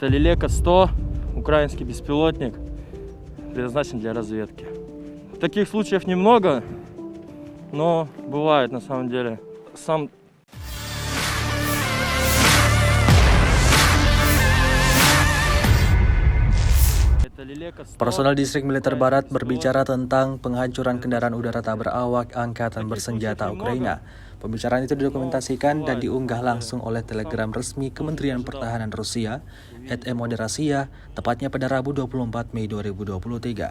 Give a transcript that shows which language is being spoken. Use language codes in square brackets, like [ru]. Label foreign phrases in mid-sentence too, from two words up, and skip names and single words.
[ru] Это Лелека-100, украинский беспилотник, предназначен для разведки. Таких случаев немного, но бывает на самом деле. [id] Personel Distrik Militer Barat berbicara tentang penghancuran kendaraan udara tak berawak Angkatan Bersenjata Ukraina. Pembicaraan itu didokumentasikan dan diunggah langsung oleh Telegram resmi Kementerian Pertahanan Rusia, @emoderasiya, tepatnya pada Rabu 24 Mei 2023.